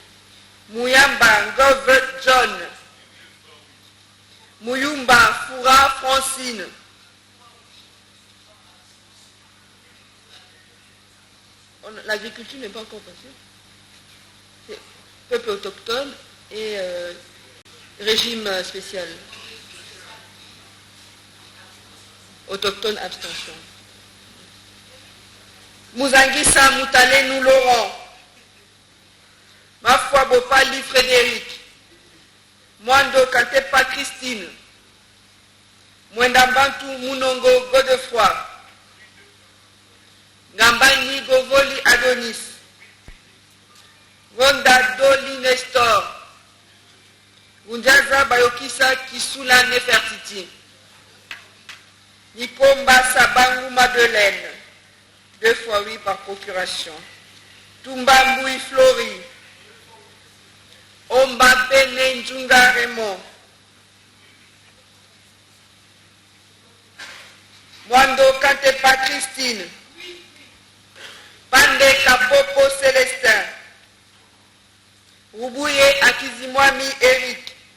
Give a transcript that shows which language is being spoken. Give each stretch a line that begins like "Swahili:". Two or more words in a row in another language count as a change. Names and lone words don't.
French: Muyamba Ngove John, Muyumba Foura Francine, l'agriculture n'est pas encore passée. C'est peuple autochtone et régime spécial. Autochtone abstention. Mouzangissa Moutalenou Laurent, Mafwa Bopali Frédéric, Mwando Katepa Christine, Mwendambantu Munongo Godefroy, Ngambani Govoli Adonis, Ronda Doli Nestor, Unjaza Bayokisa Kisula Nefertiti, Nikomba Sabangu Madeleine, 2 fois oui par procuration. Tumbamboui Flori, Omba Pene Njunga Raymond, Mwando Katepa Christine, Pande Kapopo Célestin, Rubuye Akizimwami Eric,